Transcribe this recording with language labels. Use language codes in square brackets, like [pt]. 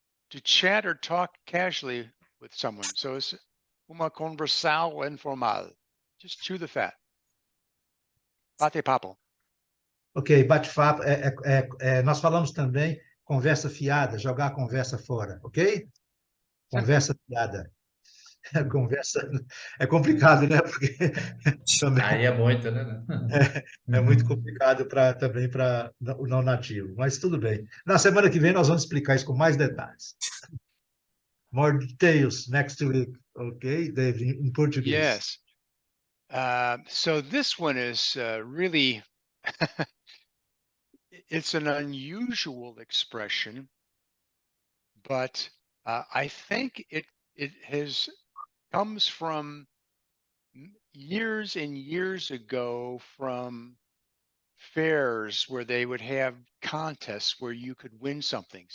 [en] To chat or talk casually with someone. So it's [pt] uma conversação informal. [en] Just chew the fat. [pt] Bate papo. Ok, bate-papo. Nós falamos também conversa fiada, jogar a conversa fora, ok? Conversa fiada. Conversa é complicado, né? Porque também Aí é muito, né? é muito complicado também para o não nativo, mas tudo bem. Na semana que vem nós vamos explicar isso com mais detalhes. [en] More details next week, okay, Dave, in Portuguese. Yes. So this one is really, it's an unusual expression, but I think it comes from years and years ago from fairs where they would have contests where you could win something.